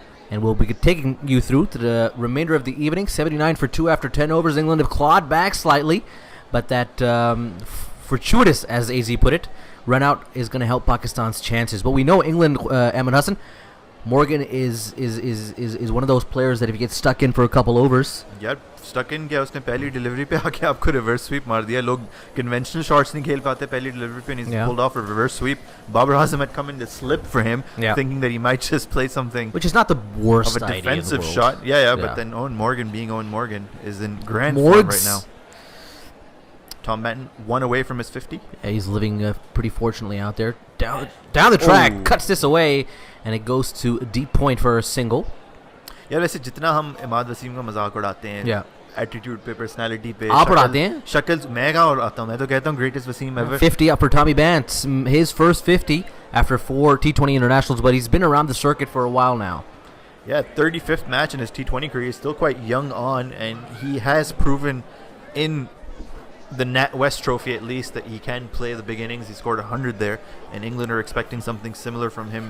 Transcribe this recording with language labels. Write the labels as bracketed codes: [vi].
[en] And we'll be taking you through to the remainder of the evening. 79 for 2 after 10 overs. England have clawed back slightly, but that fortuitous, as AZ put it, run out is going to help Pakistan's chances. But we know England, Ahmed Hassan, Morgan is one of those players that if he gets stuck in for a couple overs. [hi] यार [en] stuck in [hi] क्या उसने पहली delivery पे आके आपको reverse sweep मार दिया. लोग कन्वेंशनल शॉट्स नहीं खेल पाते पहली डिलीवरी पे, [en] and he's pulled off a reverse sweep. Babar Azam had come in to slip for him, thinking that he might just play something, which is not the worst of a idea defensive in the world. shot. Yeah, but then Owen Morgan, being Owen Morgan, is in grand form right now. Tom Benton, 1 away from his 50. Yeah, he's living pretty fortunately out there. Down the track, cuts this away, and it goes to a deep point for a single. [hi] यार वैसे जितना हम इमाद वसीम का मजाक उड़ाते हैं, attitude पे, personality पे, आप उड़ाते हैं? शक्ल मैं कहाँ उड़ाता हूँ? मैं तो कहता हूँ [en] greatest [hi] Wasim ever. [en] 50 up for Tommy Bance, his first 50 after 4 T20 internationals, but he's been around the circuit for a while now. Yeah, 35th match in his T20 career. He's still quite young on, and he has proven in the NatWest Trophy at least that he can play the big innings. He scored 100 there, and England are expecting something similar from him.